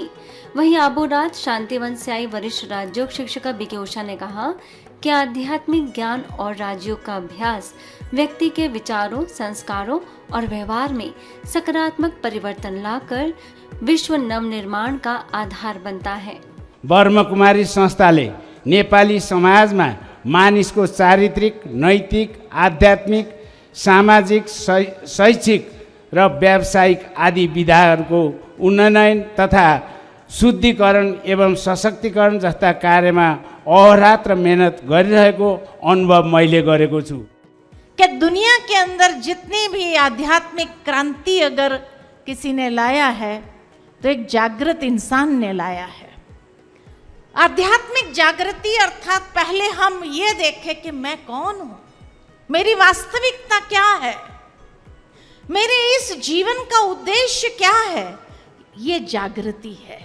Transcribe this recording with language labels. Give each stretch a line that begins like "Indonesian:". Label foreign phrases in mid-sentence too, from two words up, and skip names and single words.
Hindi: वहीं आबूराज शांतिवन से आई वरिष्ठ राजयोग शिक्षिका बीके उषा ने कहा कि आध्यात्मिक ज्ञान और राजयोग का अभ्यास व्यक्ति के विचारों, संस्कारों और व्यवहार में सकारात्मक परिवर्तन लाकर विश्व नवनिर्माण का आधार बनता है।
Nepali: ब्रह्मा कुमारी संस्थाले नेपाली समाजमा मानिसको चारित्रिक, नैतिक, आध्यात्मिक, सामाजिक, शैक्षिक र व्यावसायिक आदि विधाहरूको उन्नयन तथा शुद्धिकरण एवं सशक्तिकरण जस्ता कार्यमा अहोरात्र मेहनत गरिरहेको अनुभव मैले गरेको छु।
Hindi: कि दुनिया के अंदर जितनी भी आध्यात्मिक क्रांति अगर किसी ने लाया है तो एक जागृत इंसान ने लाया है। आध्यात्मिक जागृति अर्थात पहले हम ये देखें कि मैं कौन हूं, मेरी वास्तविकता क्या है, मेरे इस जीवन का उद्देश्य क्या है, ये जागृति है।